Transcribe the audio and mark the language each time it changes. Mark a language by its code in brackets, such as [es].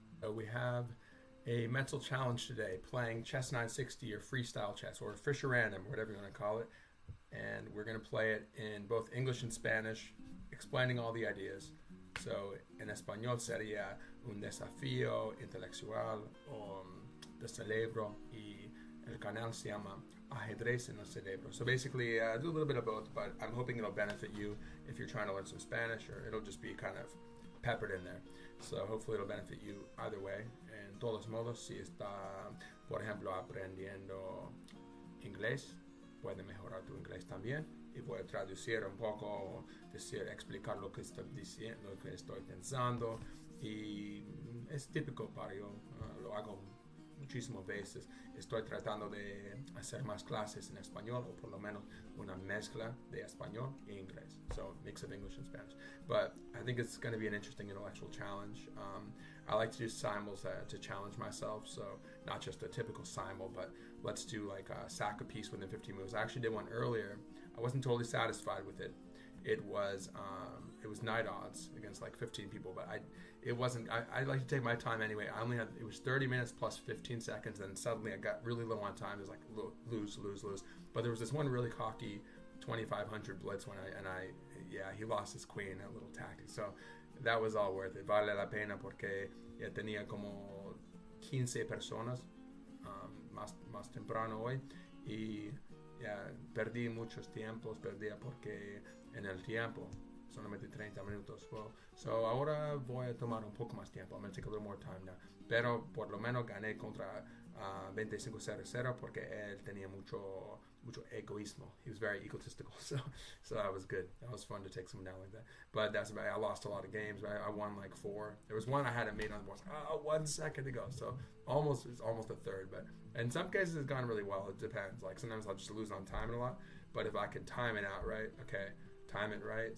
[en] So we have a mental challenge today, playing Chess 960 or Freestyle Chess or Fischer Random, whatever you want to call it. And we're going to play it in both English and Spanish, explaining all the ideas. [es] So en español sería un desafío intelectual o de cerebro, y el canal se llama ajedrez en el cerebro. [en] So basically, do a little bit of both, but I'm hoping it'll benefit you if you're trying to learn some Spanish, or it'll just be kind of peppered in there. So hopefully it'll benefit you either way. [es] En todos modos, si está, por ejemplo, aprendiendo inglés, puede mejorar tu inglés también, y puede traducir un poco, decir, explicar lo que estoy diciendo, lo que estoy pensando, y es típico para yo, lo hago muchísimas veces. Estoy tratando de hacer más clases en español, o por lo menos una mezcla de español e inglés, [en] so mix of English and Spanish. But I think it's going to be an interesting intellectual challenge. I like to do simuls to challenge myself, so not just a typical simul, but let's do like sack a piece within 15 moves. I actually did one earlier. I wasn't totally satisfied with it. It was night odds against like 15 people, but I like to take my time anyway. It was 30 minutes plus 15 seconds, and suddenly I got really low on time. It was like lose. But there was this one really cocky 2500 blitz he lost his queen, that little tactic. So that was all worth it. [es] Vale la pena porque ya tenía como 15 personas más temprano hoy, y perdí muchos tiempos, perdía porque en el tiempo solamente 30 minutos. [en] Well, so [es] ahora voy a tomar un poco más tiempo. [en] I'm going to take a little more time now. [es] Pero por lo menos gané contra 25-0 porque él tenía mucho egoísmo. [en] He was very egotistical. So that was good. That was fun to take someone down like that. But that's about it. I lost a lot of games. I won like 4. There was one I hadn't made on the board. 1 second to go. So it's almost a third. But in some cases it's gone really well. It depends. Like sometimes I'll just lose on time a lot. But if I can time it out right, time it right.